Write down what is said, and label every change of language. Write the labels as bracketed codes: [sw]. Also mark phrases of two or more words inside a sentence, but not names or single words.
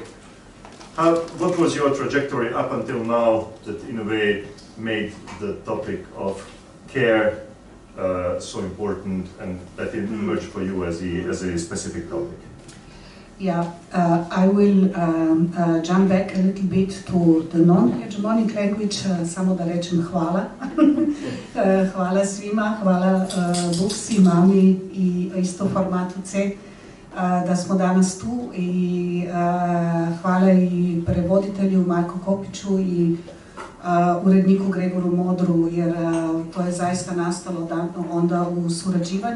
[en] What was your trajectory up until now that in a way made the topic of care so important and that it emerged for you as a specific topic? Yeah, I will jump back a little bit to the non-hegemonic language, [hr] samo da rečem hvala. Hvala svima, hvala Buksi, Mami i isto formatu C da smo danas tu i hvala i prevoditelju Marku Kopiću i uredniku Gregoru Modru, jer to je zaista nastalo onda u surađivanju.